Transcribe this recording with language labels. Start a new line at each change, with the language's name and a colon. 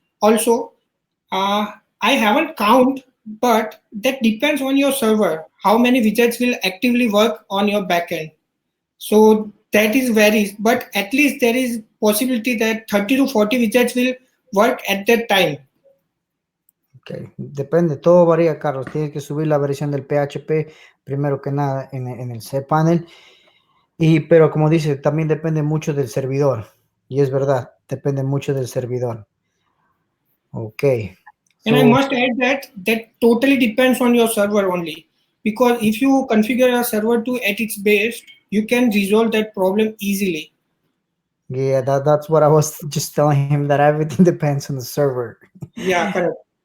English: Also, I haven't count, but that depends on your server. How many widgets will actively work on your backend? So that is varies, but at least there is possibility that 30 to 40 widgets will work at that time.
Spanish: Ok, depende, todo varía, Carlos. Tienes que subir la versión del PHP primero que nada en el cPanel. Pero como dice, también depende mucho del servidor. Y es verdad, depende mucho del servidor. Ok.
English: And I So, must add that totally depends on your server only. Because if you configure a server to at its best, you can resolve that problem easily. yeah, that's what I was just telling him, that everything depends on the server. Yeah, correct.